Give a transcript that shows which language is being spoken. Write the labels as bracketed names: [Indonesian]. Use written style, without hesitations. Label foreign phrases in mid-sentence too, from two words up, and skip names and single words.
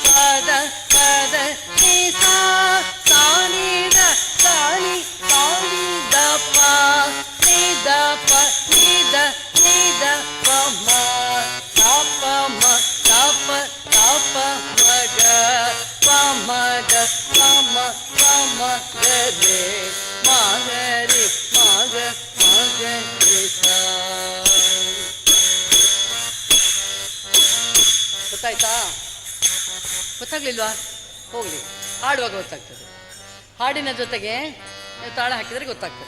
[Kannada] ದ ಪ ದ ನಿ ಸಾ ಸಾ ನಿ ದ ಸಾ ನಿ ಸಾ ನಿ ದ ಪ ನಿ ದ ಪ ನಿ ದ ನಿ ದ ಪ ಮ ದ ಪ ಮ ದ ಪ ದ ಪ ಮ ಗ ಪ ಮ ಗ ಪ ಮ ಪ ಮ ಗ ರೇ ಮ ಗ ರೇ ಮ ಗ ರೇ ಸಾ. ಗೊತ್ತಾಯ್ತಾ? ಗೊತ್ತಾಗ್ಲಿಲ್ವಾ? ಹೋಗ್ಲಿ, ಹಾಡುವಾಗ ಗೊತ್ತಾಗ್ತದೆ. ಹಾಡಿನ ಜೊತೆಗೆ ನೀವು ತಾಳ ಹಾಕಿದರೆ ಗೊತ್ತಾಗ್ತದೆ.